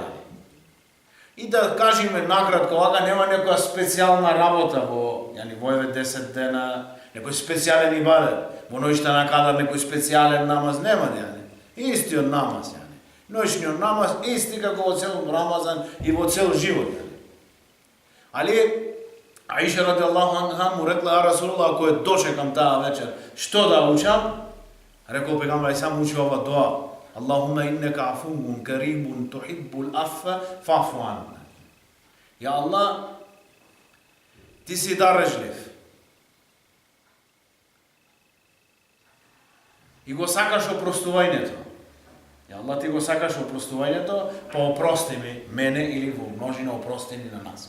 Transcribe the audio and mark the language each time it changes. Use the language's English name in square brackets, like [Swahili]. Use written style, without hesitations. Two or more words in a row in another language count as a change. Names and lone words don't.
[Macedonian] И да кажеме накратко, ова нема некоја специјална работа во овие 10 дена, некој специјален ибадет, во ноќта на Кадар некој специјален намаз нема, истиот намаз, ноќниот намаз исти како во цел Рамазан и во цел живот. Али Аиша [Arabic] رضي الله عنها [Macedonian] му рекла: "А Расулуллах, ако ја дочекам таа вечер, што да учам?" Рекол пегамбер сам учи ова дуа: [Arabic] "اللهم إنك عفو كريم تحب العفو فاعف عنا." [Macedonian] Ја Аллах, ти си дарежлив и го сакаш опростувањето. Ја Аллах, ти го сакаш опростувањето, па опрости ми мене или во множина опрости ни на нас.